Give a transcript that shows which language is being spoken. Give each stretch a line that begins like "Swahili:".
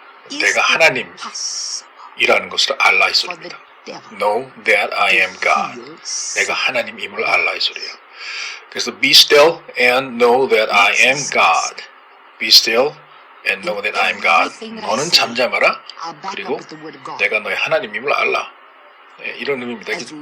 Korean: 내가 하나님이라는 것을 알라 이 소리입니다.
English: know that I am God.
Korean: 내가 하나님임을 알라 이 소리예요. 그래서
English: be still and know that I am God. be still and know that I am God.
Korean: 너는 잠잠하라. 그리고 내가 너의 하나님임을 알라. 이런 의미입니다.